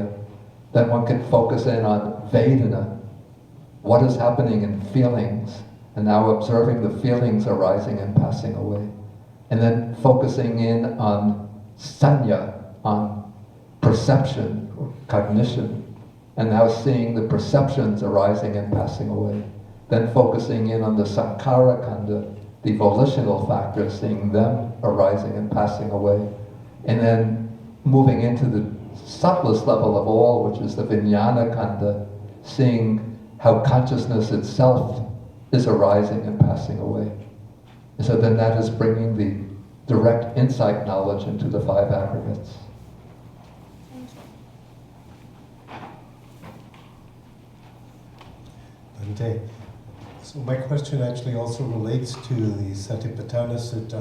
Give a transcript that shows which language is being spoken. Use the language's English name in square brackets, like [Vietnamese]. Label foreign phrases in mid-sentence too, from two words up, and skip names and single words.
[English] Then one can focus in on Vedana, what is happening in feelings, and now observing the feelings arising and passing away. And then focusing in on sanya, on perception, or cognition, and now seeing the perceptions arising and passing away. Then focusing in on the [Pali] sankhara khanda, [English] the volitional factors, seeing them arising and passing away. And then moving into the subtlest level of all, which is the [Sanskrit] vijnana khanda, [English] seeing how consciousness itself is arising and passing away. And so then that is bringing the direct insight knowledge into the 5 aggregates. Bhante, so my question actually also relates to the Satipatthana Sutta.